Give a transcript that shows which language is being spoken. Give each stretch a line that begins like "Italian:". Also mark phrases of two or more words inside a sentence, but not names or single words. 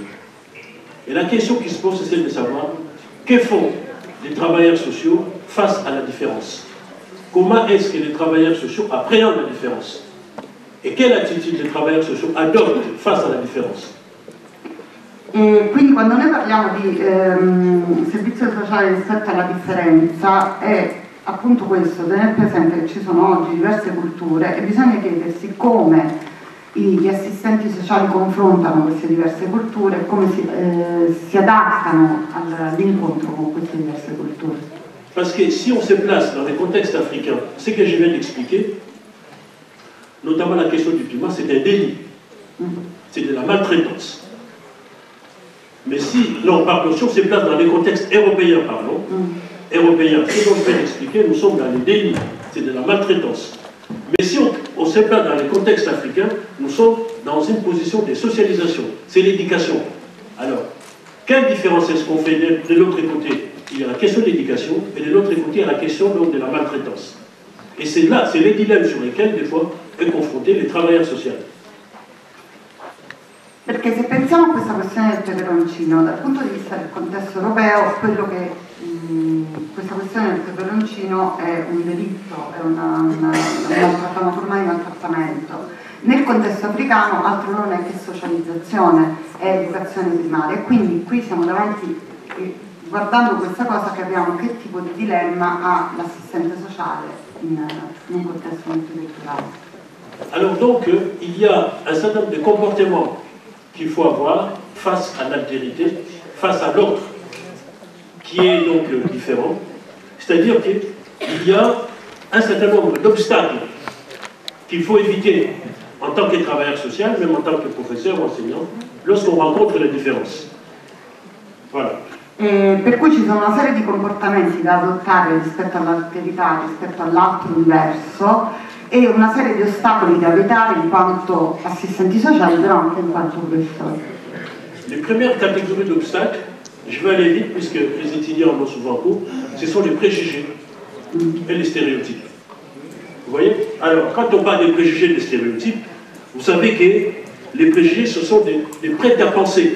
French: Et la question qui se pose, c'est celle de savoir que font les travailleurs sociaux face à la différence. Comment est-ce que les travailleurs sociaux appréhendent la différence? Et quelle attitude les travailleurs sociaux adoptent face à la différence?
Italian: E quindi quando noi parliamo di servizio sociale rispetto alla differenza è appunto questo, tenere presente che ci sono oggi diverse culture e bisogna chiedersi come gli assistenti sociali confrontano queste diverse culture e come si adattano all'incontro con queste diverse culture.
French: Parce que si on se place dans les contextes africains, ce que je viens d'expliquer, notamment la question du piment, c'est un délit. C'est de la maltraitance. Mais si, non, pardon, si on se place dans les contextes européens, pardon, européens, ce dont je viens d'expliquer, nous sommes dans les délits, c'est de la maltraitance. Mais si on se place dans les contextes africains, nous sommes dans une position de socialisation, c'est l'éducation. Alors, quelle différence est-ce qu'on fait de l'autre côté? Il y a la question de l'éducation, et de l'autre côté, il y a la question donc, de la maltraitance. Et c'est là, c'est les dilemmes sur lesquels, des fois, est confronté les travailleurs sociaux.
Italian: Perché se pensiamo a questa questione del peperoncino, dal punto di vista del contesto europeo, quello che questa questione del peperoncino è un delitto, è una forma di maltrattamento. Nel contesto africano altro non è che socializzazione, è educazione primaria, e quindi qui siamo davanti, guardando questa cosa, capiamo che tipo di dilemma ha l'assistente sociale in un contesto multiculturale.
French: Alors donc, il y a un certain nombre de comportements qu'il faut avoir face à l'altérité, face à l'autre, qui est donc différent. C'est-à-dire qu'il y a un certain nombre d'obstacles qu'il faut éviter en tant que travailleur social, même en tant que professeur ou enseignant, lorsqu'on rencontre la différence. Voilà.
Italian: Per cui ci sono una serie di comportamenti da adottare rispetto all'alterità, rispetto all'altro diverso, e una serie di ostacoli da evitare in quanto assistenti sociali, però anche in quanto professori.
French: Les premières catégories d'obstacles, je vais aller vite puisque les étudiants en ont souvent cours, ce sont les préjugés et les stéréotypes. Vous voyez? Alors, quand on parle des préjugés et des stéréotypes, vous savez que les préjugés, ce sont des prêts-à-penser.